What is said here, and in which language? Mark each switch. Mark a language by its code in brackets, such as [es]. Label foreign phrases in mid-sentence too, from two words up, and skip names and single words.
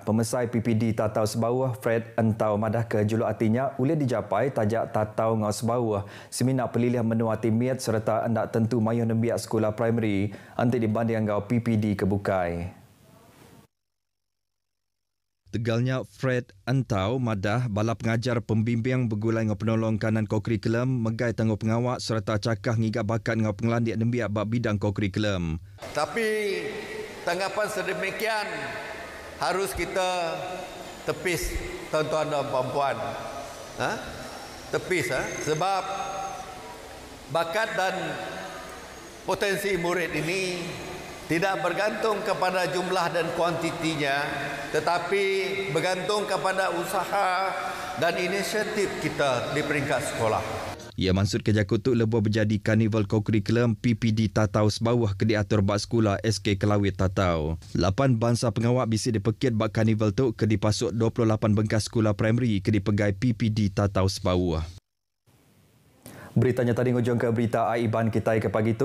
[iba] Pemesai PPD Tatau Sebawa Fred Entau madah ke juluk artinya uliah dijapai tajak Tatau ngau Sebawa seminar peliliah menua timiat serta hendak tentu mayuh nembiak sekolah primary anti dibanding ngau PPD kebukai. Tegalnya Fred Entau madah bala pengajar pembimbing bergulai ngau penolong kanan kokurikulum megai tangguh pengawak serta cakah ngigap bakat ngau pengelandik nembiak bab bidang kokurikulum. [ms] Tapi tanggapan sedemikian harus kita tepis tuan-tuan dan puan-puan. Tepis sebab bakat dan potensi murid ini tidak bergantung kepada jumlah dan kuantitinya, tetapi bergantung kepada usaha dan inisiatif kita di peringkat sekolah. [iba] Ia maksud kerja kutuk lebuh berjadi karnival kokurikulum PPD Tatau Sebawah ke diatur bak sekolah SK Kelawit Tatau. 8 bangsa pengawak bisi dipekit bak karnival tu ke dipasuk 28 bengkas sekolah primary ke dipegai PPD Tatau Sebawah. Beritanya tadi ngujung ke berita Aiban kita ke pagi itu.